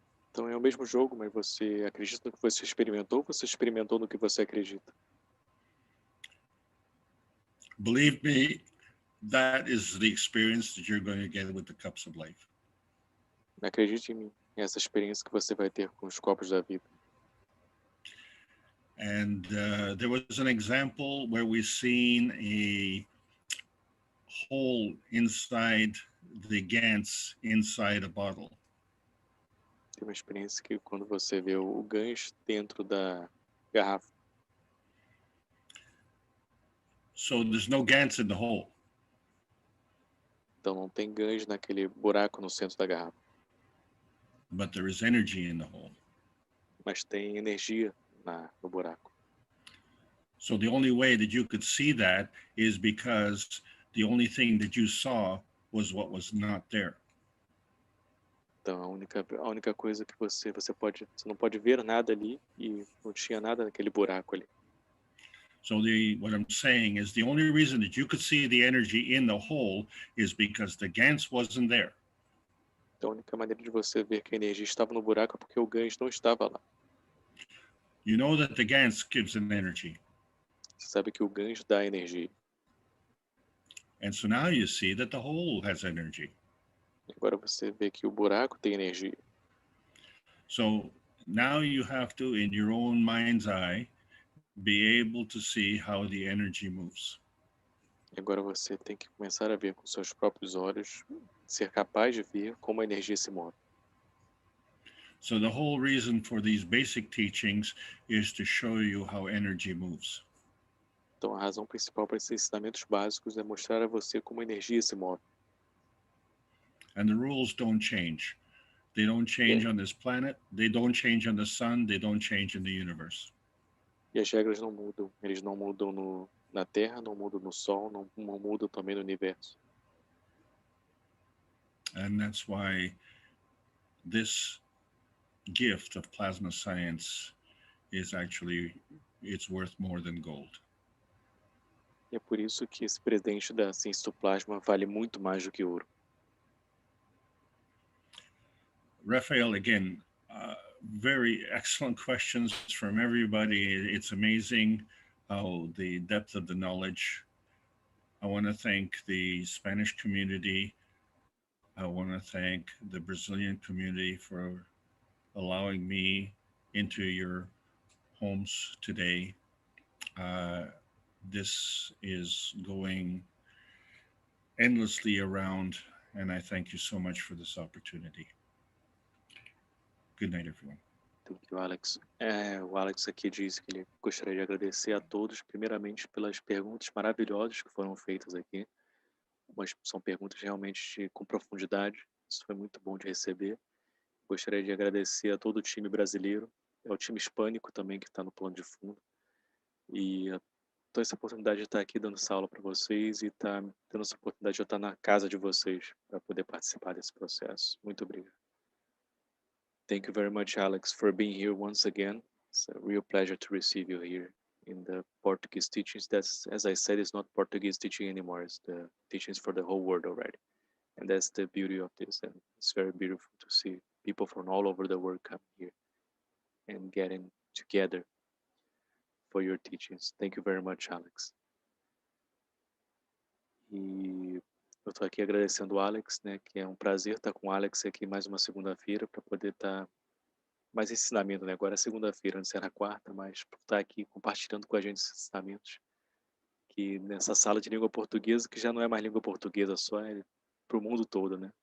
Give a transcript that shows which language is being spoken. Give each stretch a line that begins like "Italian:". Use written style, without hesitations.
Portuguese: Então, é o mesmo jogo, mas você acredita no que você experimentou ou você experimentou no que você acredita?
English: Believe me, that is the experience that you're going to get with the cups of life.
Portuguese: Acredite em mim, é essa experiência que você vai ter com os copos da vida.
English: And there was an example where we seen a hole inside the Gans inside a bottle.
Portuguese: Tem uma experiência que quando você vê o Gans dentro da garrafa.
English: So there's no Gans in the hole.
Portuguese: Então não tem Gans naquele buraco no centro da garrafa.
English: But there is energy in the hole.
Portuguese: Mas tem energia no buraco.
English: So the only way that you could see that is because the only thing that you saw was what was not there.
Portuguese: Então a única coisa que você não pode ver nada ali e não tinha nada naquele buraco ali.
English: So what I'm saying is the only reason that you could see the energy in the hole is because the Gans wasn't there.
Portuguese: Então a única maneira de você ver que a energia estava no buraco é porque o Gans não estava lá.
English: You know that the Gans gives an energy.
Portuguese: Você sabe que o Gans dá energia.
English: And so now you see that the hole has energy.
Portuguese: Agora você vê que o buraco tem energia.
English: So now you have to, in your own mind's eye, be able to see how the energy moves.
Portuguese: E agora você tem que começar a ver com seus próprios olhos, ser capaz de ver como a energia se move.
English: So the whole reason for these basic teachings is to show you how energy moves.
Portuguese: Então a razão principal para esses ensinamentos básicos é mostrar a você como a energia se move.
English: And the rules don't change. They don't change on this planet. They don't change on the sun. They don't change in the universe.
Portuguese: E as regras não mudam. Eles não mudam na Terra, não mudam no Sol, não mudam também no universo.
English: And that's why this gift of plasma science is actually, it's worth more than gold.
Portuguese: E é por isso que esse presente da ciência do plasma vale muito mais do que ouro.
English: Raphael, again, very excellent questions from everybody. It's amazing how the depth of the knowledge. I want to thank the Spanish community. I want to thank the Brazilian community for allowing me into your homes today. This is going endlessly around, and I thank you so much for this opportunity. Good night, everyone. Thank you, Alex.
Portuguese: O Alex aqui diz que ele gostaria de agradecer a todos, primeiramente pelas perguntas maravilhosas que foram feitas aqui. Mas são perguntas realmente com profundidade. Isso foi muito bom de receber. Gostaria de agradecer a todo o time brasileiro, ao time hispânico também que está no plano de fundo. E toda essa oportunidade de estar aqui dando essa aula para vocês e tendo essa oportunidade de estar na casa de vocês para poder participar desse processo. Muito obrigado.
English: Thank you very much, Alex, for being here once again. It's a real pleasure to receive you here in the Portuguese teachings. That's, as I said, it's not Portuguese teaching anymore. It's the teachings for the whole world already. And that's the beauty of this. And it's very beautiful to see people from all over the world come here and getting together for your teachings. Thank you very much, Alex.
Portuguese: E eu estou aqui agradecendo o Alex, né, que é um prazer estar com o Alex aqui mais uma segunda-feira para poder estar mais ensinamento, né? Agora é segunda-feira, antes era quarta, mas por estar aqui compartilhando com a gente esses ensinamentos, que nessa sala de língua portuguesa, que já não é mais língua portuguesa só, é para o mundo todo, né?